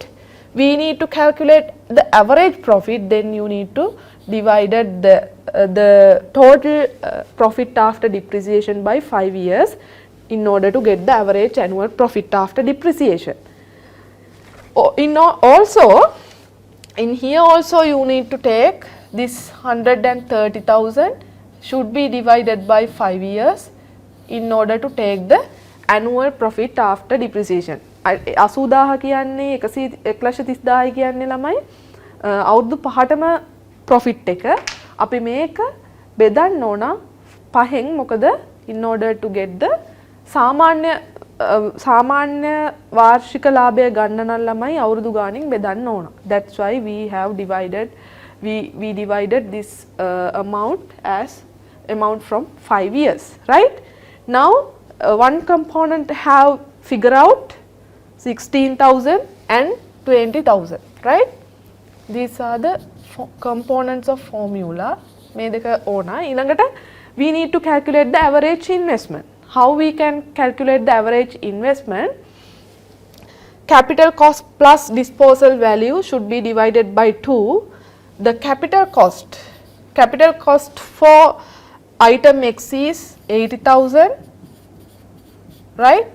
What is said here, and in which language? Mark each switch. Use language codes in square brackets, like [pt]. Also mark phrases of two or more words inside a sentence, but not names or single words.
[en] We need to calculate the average profit, then you need to divide the total profit after depreciation by 5 years in order to get the average annual profit after depreciation. Also in here also you need to take this 130,000 should be divided by 5 years in order to take the annual profit after depreciation. [si] 80,000 කියන්නේ 1,30,000 කියන්නේ ළමයි අවුරුදු 5ටම profit එක අපි මේක බෙදන්න ඕන 5න් මොකද [en] in order to get the [si] සාමාන්‍ය වාර්ෂික ලාභය ගන්න නම් ළමයි අවුරුදු ගාණින් බෙදන්න ඕන. [en] That's why we have divided we divided this amount as amount from 5 years, right. Now one component have figure out 16,000 and 20,000, right. These are the components of formula. [si] මේ දෙක ඕන. [en] ඊළඟට we need to calculate the average investment. How we can calculate the average investment? Capital cost plus disposal value should be divided by 2. The capital cost for item X is 80,000, right.